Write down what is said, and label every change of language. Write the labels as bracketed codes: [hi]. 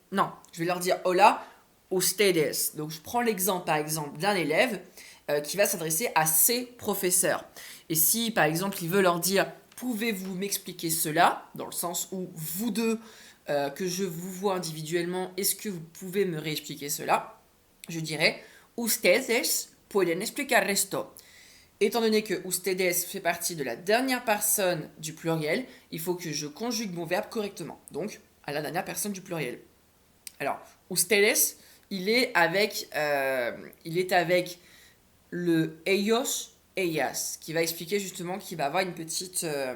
[fr] Non, je vais leur dire [es] hola ustedes. [fr] Donc, je prends l'exemple par exemple d'un élève qui va s'adresser à ses professeurs. Et si, par exemple, il veut leur dire « Pouvez-vous m'expliquer cela ?» dans le sens où vous deux, que je vous vois individuellement, est-ce que vous pouvez me réexpliquer cela? Je dirais [es] « Ustedes pueden explicar esto ?» [fr] Étant donné que ustedes fait partie de la dernière personne du pluriel, il faut que je conjugue mon verbe correctement. Donc, à la dernière personne du pluriel. Alors, ustedes, il est avec le ellos, ellas, qui va expliquer justement qu'il va avoir une petite.